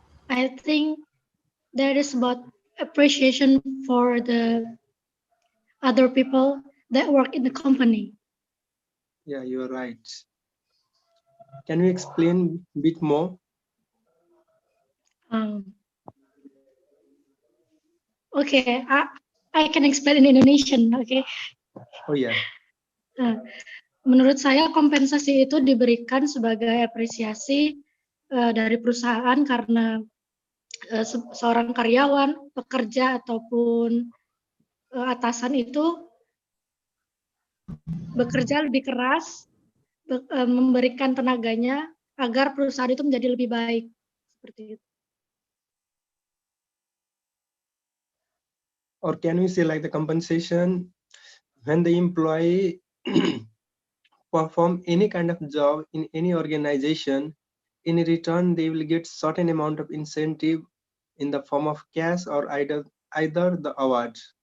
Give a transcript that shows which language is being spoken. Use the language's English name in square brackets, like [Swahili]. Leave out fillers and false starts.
[English] I think that is about appreciation for the other people that work in the company. Yeah, you are right. Can you explain a bit more? Okay, I can explain in Indonesian. Okay. Oh yeah. [Indonesian] Menurut saya kompensasi itu diberikan sebagai apresiasi dari perusahaan karena seorang karyawan, pekerja ataupun atasan itu bekerja lebih keras, memberikan tenaganya agar perusahaan itu menjadi lebih baik. Seperti itu. [English] Or can we say like the compensation when the employee perform any kind of job in any organization, in return they will get certain amount of incentive in the form of cash or either the award.